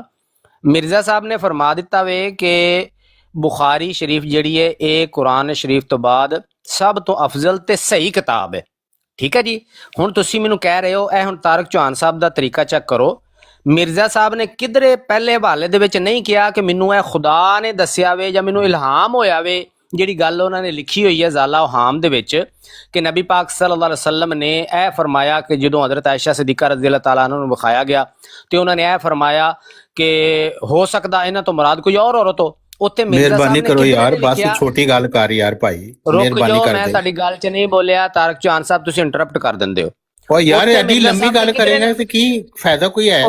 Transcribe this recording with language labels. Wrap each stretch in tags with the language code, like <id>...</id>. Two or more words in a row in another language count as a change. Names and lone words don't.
<pa>مرزا صاحب نے فرما دتا وے کہ بخاری شریف جیہڑی ہے یہ قرآن شریف توں بعد سب توں افضل تے صحیح کتاب ہے. ٹھیک ہے جی. ہن تسیں مینوں کہہ رہے ہو، اے ہن طارق چوہان صاحب دا طریقہ چیک کرو. مرزا صاحب نے کدھرے پہلے حوالے دے وچ نہیں کیا کہ مینوں اے خدا نے دسیا وے جاں مینوں الہام ہویا وے. جیہڑی گل انہاں نے لکھی ہوئی ہے ازالہ اوہام دے وچ کہ نبی پاک صلی اللہ علیہ وسلم نے اے فرمایا کہ جدوں حضرت عائشہ صدیقہ</pa> <ar>رضي الله تعالى عنها</ar> <pa>نوں وکھایا گیا تو انہوں نے اے فرمایا کہ ہو سکدا انہاں توں مراد کوئی اور عورت ہو. اتے مرزا صاحب نے کرو یار، بس چھوٹی گل کر یار بھائی، مہربانی کر دے. میں تہاڈی گل چ نہیں بولیا طارق چوہان صاحب، تسیں انٹرپٹ کر دیندے ہو. او یار ایڈی لمبی گل کریگا تے کی فائدہ کوئی ہے?</pa>